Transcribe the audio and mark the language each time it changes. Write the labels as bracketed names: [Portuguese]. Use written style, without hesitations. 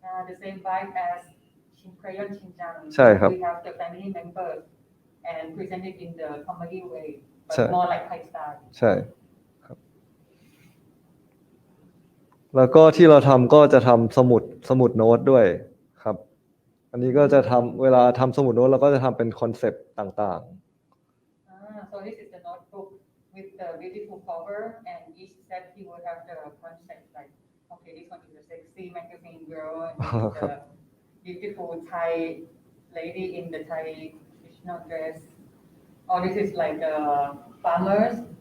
[English] The same vibe as Crayon Shin-chan. [Thai] ใช่ครับ [English] We have the family members and presented in the comedy way, but [Thai] ใช่ [English] more like Thai style. [Thai] ใช่ครับแล้วก็ที่เราทำก็จะทำสมุดโน้ตด้วยครับอันนี้ก็จะทำเวลาทำสมุดโน้ตเราก็จะทำเป็นคอนเซปต์ต่างๆ [English] So this is the notebook with the beautiful cover, and each set he will have the concept like, okay, this one is a sexy magazine girl, and this is the beautiful Thai lady in the Thai traditional dress. Or this is like farmers.